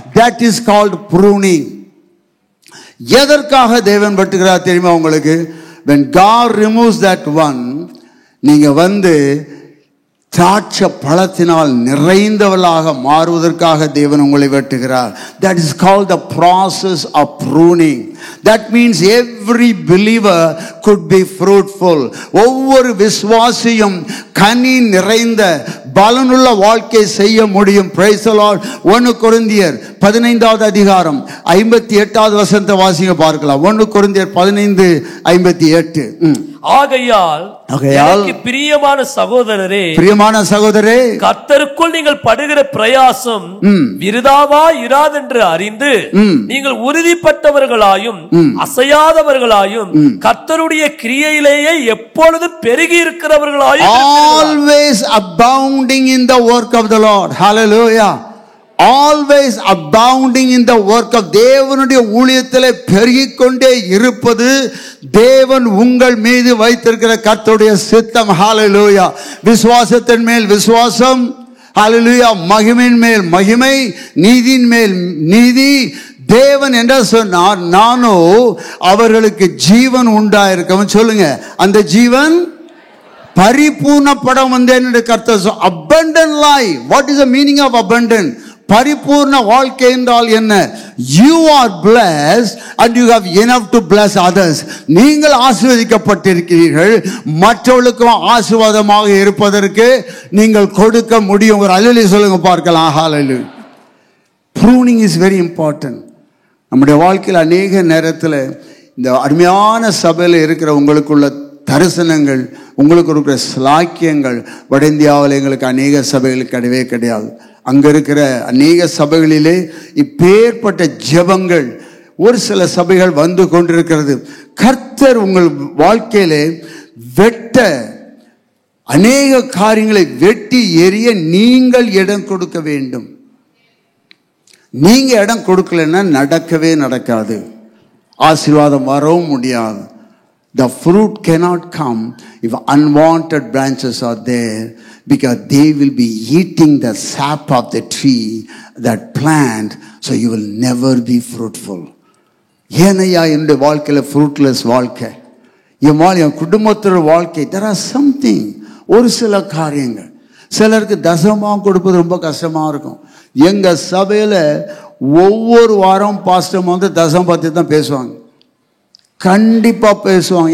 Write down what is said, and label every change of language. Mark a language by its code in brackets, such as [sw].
[en] That is called pruning. [ta] எதற்காக தேவன் வெட்டுகிறார் தெரியுமா உங்களுக்கு? [en] When God removes that one, [ta] நீங்க வந்து திராட்சை பழத்தினால் நிறைந்தவளாக மாறுவதற்காக தேவன் உங்களை வெட்டுகிறார். [en] That is called the process of pruning. That means every believer could be fruitful. [ta] ஒவ்வொரு விசுவாசியும் கனி நிறைந்த பலனுள்ள வாழ்க்கை செய்ய முடியும். [en] Praise the Lord. [ta] 1 கொரிந்தியர் 15வது அதிகாரம் 58வது வசனத்தை வாசிங்க பார்க்கலாம். 1 கொரிந்தியர் 15:58. ஆகையால் எனக்கு பிரியமான சகோதரரே, கர்த்தருக்குள் நீங்கள் படுகிற பிரயாசம் விருதாவா இராதென்று அறிந்து நீங்கள் உறுதிப்பட்டவர்களாயும் அசையாதவர்களாயும் கர்த்தருடைய கிரியையிலேயே எப்பொழுதும் பெருகி இருக்கிறவர்களாயும், [en] always abounding in the work of the Lord. Hallelujah. Always abounding in the work of [ta] தேவனுடைய ஊழியத்திலே பெருகிக் கொண்டே இருப்பது தேவன் உங்கள் மீது வைத்திருக்கிற கர்த்தருடைய சித்தம். ஹalleluya. விசுவாசத்தின் மேல் விசுவாசம், ஹalleluya, மகிமையின் மேல் மகிமை, நீதியின் மேல் நீதி. தேவன் என்ன சொன்னார்? நானோ அவர்களுக்கு ஜீவன் உண்டாயிருக்கும். சொல்லுங்க, அந்த ஜீவன் பரிபூர்ணப்பட வந்தேன் என்று கர்த்தர். [en] abundant life. What is the meaning of abundant? [ta] பரிபூர்ண வாழ்க்கை என்றால் என்ன? [en] You are blessed and you have enough to bless others. [ta] நீங்கள் ஆசீர்வதிக்கப்பட்டிருக்கிறீர்கள், மற்றவர்களுக்கும் ஆசீர்வாதமாக இருப்பதற்கு நீங்கள் கொடுக்க முடியும். ஒரு அல்லேலூயா சொல்லுங்க பார்க்கலாம். ஹalleluya. [en] Pruning is very important. [ta] நம்முடைய வாழ்க்கையில் அநேக நேரத்தில் இந்த அருமையான சபையில் இருக்கிற உங்களுக்குள்ள தரிசனங்கள், உங்களுக்கு இருக்கிற ஸ்லாக்கியங்கள் வட இந்தியாவில் எங்களுக்கு அநேக சபைகளுக்கு கிடையவே கிடையாது. அங்க இருக்கிற அநேக சபைகளிலே இப்பேற்பட்ட ஜெபங்கள் ஒரு சில சபைகள் வந்து கொண்டிருக்கிறது. கர்த்தர் உங்கள் வாழ்க்கையிலே வெட்ட அநேக காரியங்களை வெட்டி எறிய நீங்கள் இடம் கொடுக்க வேண்டும். நீங்க இடம் கொடுக்கலன்னா நடக்கவே நடக்காது, ஆசீர்வாதம் வரவும் முடியாது. [en] The fruit cannot come if unwanted branches are there, because they will be eating the sap of the tree, that plant, so you will never be fruitful. [ta] ஏனையா என்னுடைய வாழ்க்கையில fruitless வாழ்க்கை, என் குடும்பத்தோட வாழ்க்கை, [en] there are something, [ta] ஒரு சில காரியங்கள். சிலருக்கு தசமம் கொடுப்பது ரொம்ப கஷ்டமா இருக்கும். எங்க சபையில ஒவ்வொரு வாரம் பாஸ்டர் வந்து தசம் பத்தி தான் பேசுவாங்க, கண்டிப்பா பேசுவாங்க.